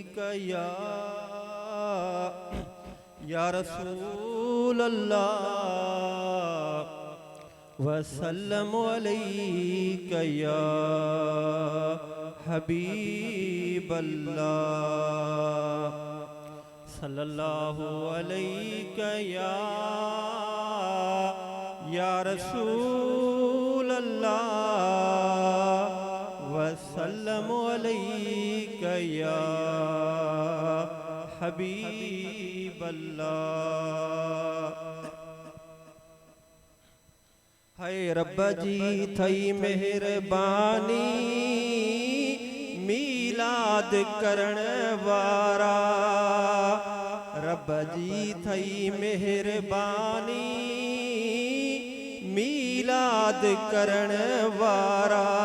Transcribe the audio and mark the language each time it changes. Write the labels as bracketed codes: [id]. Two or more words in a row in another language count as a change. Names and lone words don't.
[ar] يا رسول الله وسلم عليك يا حبيب الله صلى الله عليك يا رسول الله وسلم عليك يا حبيب الله. [skr] हाय रब्बा जी थई मेहरबानी मीलाद करण वारा, रब्बा जी थई मेहरबानी मीलाद करण वारा।